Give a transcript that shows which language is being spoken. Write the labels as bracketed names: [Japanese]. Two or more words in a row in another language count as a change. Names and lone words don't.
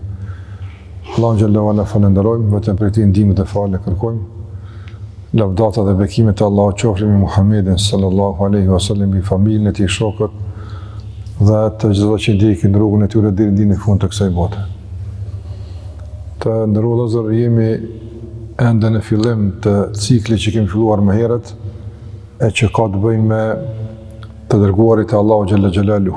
[Albanian] Allahu [Arabic] جل وعلا [Albanian] falenderojmë, vetëm për ti ndihmë dhe falë kërkojmë. Lavdata dhe bekimet e Allahut qofshin me Muhammedin [Arabic] صلى الله عليه وسلم, [Albanian] bi familjen e tij, shokët dhe të çdo që ndjekin rrugën e tyre deri në fund të kësaj bote. Të nderuar vëllezër, jemi ende në fillim të ciklit që kemi filluar më herët, e që ka të bëjë me të dërguarit e Allahu [Arabic] جل جلاله.